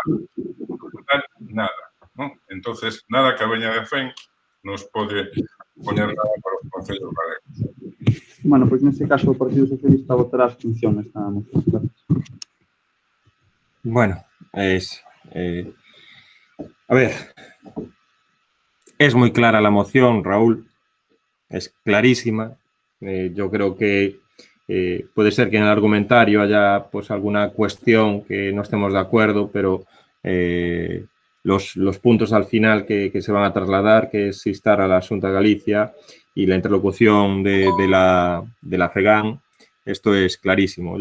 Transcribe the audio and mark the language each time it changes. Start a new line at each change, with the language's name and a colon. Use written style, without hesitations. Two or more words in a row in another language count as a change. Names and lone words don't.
Galician: Nada, non? Entón, nada que veña de FEN nos pode poñer nada para os concellos galegos. Bueno, pois neste caso o Partido Socialista votará a abstención nesta moción.
Spanish: Bueno, a ver, es muy clara la moción, Raúl. Es clarísima. Yo creo que puede ser que en el argumentario haya pues alguna cuestión que no estemos de acuerdo, pero los puntos al final que se van a trasladar, que es instar a la Xunta de Galicia y la interlocución de la FEGAM, esto es clarísimo.